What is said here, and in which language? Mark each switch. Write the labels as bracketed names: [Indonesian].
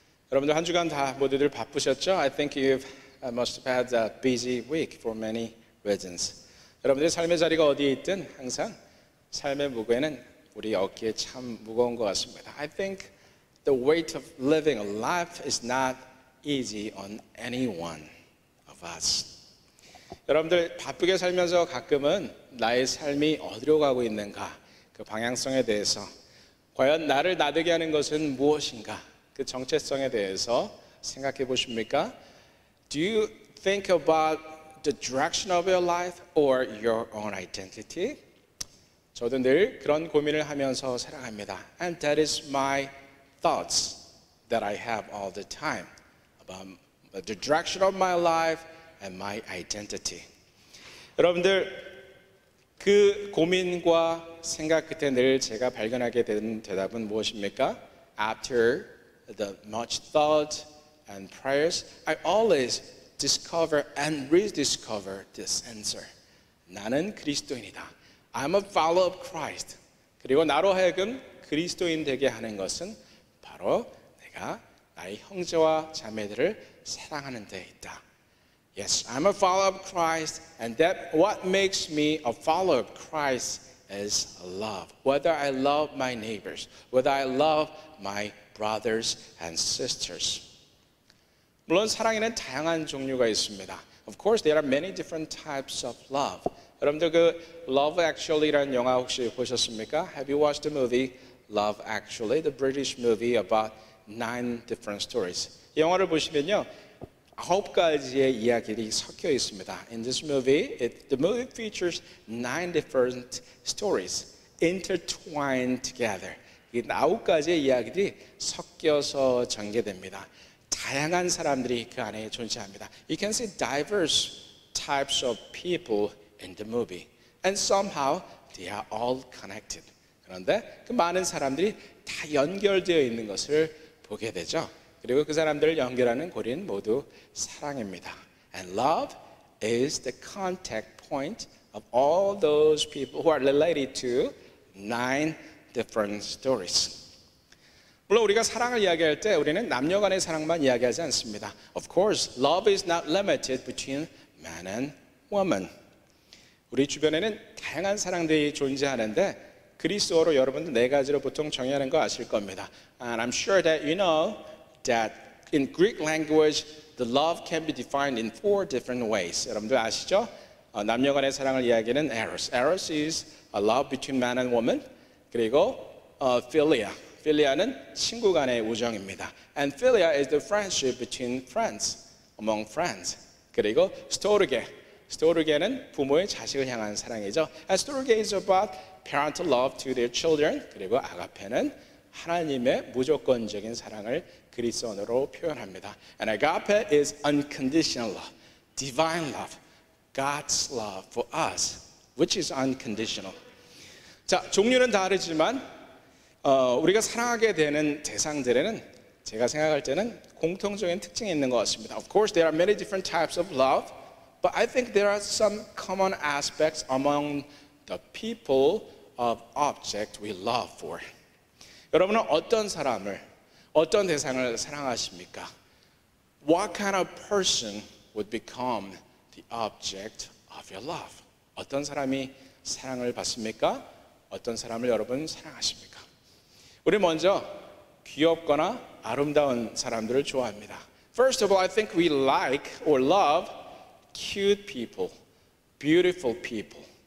[Korean] 여러분들 한 주간 다 모두들 바쁘셨죠? [English] I think you must have had a busy week for many reasons. [Korean] 여러분들의 삶의 자리가 어디에 있든 항상 삶의 무게는 우리 어깨에 참 무거운 것 같습니다. [English] I think the weight of living a life is not easy on any one of us. [Korean] 여러분들 바쁘게 살면서 가끔은 나의 삶이 어디로 가고 있는가, 그 방향성에 대해서, 과연 나를 나대게 하는 것은 무엇인가, 그 정체성에 대해서 생각해 보십니까? [English] Do you think about the direction of your life or your own identity? [Korean] 저도 늘 그런 고민을 하면서 살아갑니다. [English] And that is my thoughts that I have all the time about the direction of my life and my identity. [Korean] 여러분들 그 고민과 생각 끝에 늘 제가 발견하게 되는 대답은 무엇입니까? [English] After the much thought and prayers, I always discover and rediscover this answer. [Korean] 나는 그리스도인이다. [English] I'm a follower of Christ. [Korean] 그리고 나로 하여금 그리스도인 되게 하는 것은 바로 내가 나의 형제와 자매들을 사랑하는 데 있다. [English] Yes, I'm a follower of Christ, and that what makes me a follower of Christ is love. Whether I love my neighbors, whether I love my brothers and sisters. [Korean] 물론 사랑에는 다양한 종류가 있습니다. [English] Of course, there are many different types of love. [Korean] 여러분들 그 Love Actually라는 영화 혹시 보셨습니까? [English] Have you watched the movie Love Actually, the British movie about 9 different stories? [Korean] 이 영화를 보시면요, 9가지의 이야기들이 섞여 있습니다. In this movie, the movie features 9 different stories intertwined together. 이 9가지의 이야기들이 섞여서 전개됩니다. 다양한 사람들이 그 안에 존재합니다. [English] You can see diverse types of people in the movie. And somehow they are all connected. [Korean] 그런데 그 많은 사람들이 다 연결되어 있는 것을 보게 되죠. 그리고 그 사람들을 연결하는 고리는 모두 사랑입니다. [English] And love is the contact point of all those people who are related to 9 different stories. [Korean] 물론 우리가 사랑을 이야기할 때 우리는 남녀 간의 사랑만 이야기하지 않습니다. [English] Of course, love is not limited between man and woman. [Korean] 우리 주변에는 다양한 사랑들이 존재하는데 그리스어로 여러분들 4가지로 보통 정의하는 거 아실 겁니다. [English] And I'm sure that you know that in Greek language, the love can be defined in 4 different ways. [Korean] 여러분들 아시죠? 남녀 간의 사랑을 이야기하는 eros. [English] Eros is a love between man and woman. [Korean] 그리고 philia. Philia는 친구 간의 우정입니다. [English] And philia is the friendship between friends, among friends. [Korean] 그리고 storge. storge는 부모의 자식을 향한 사랑이죠. [English] And storge is about parental love to their children. [Korean] 그리고 agape는 하나님의 무조건적인 사랑을 그리스어로 표현합니다. [English] And agape is unconditional love, divine love, God's love for us, which is unconditional. [Korean] 자, 종류는 다르지만 우리가 사랑하게 되는 대상들에는 제가 생각할 때는 공통적인 특징이 있는 것 같습니다. [English] Of course, there are many different types of love, but I think there are some common aspects among the people of object we love for. [Korean] 여러분은 어떤 사람을, 어떤 대상을 사랑하십니까? [English] What kind of person would become the object of your love? [Korean] 어떤 사람이 사랑을 받습니까? 어떤 사람을 여러분 사랑하십니까? 우리 먼저 귀엽거나 아름다운 사람들을 좋아합니다. [English] First of all, I think we like or love cute people, beautiful people.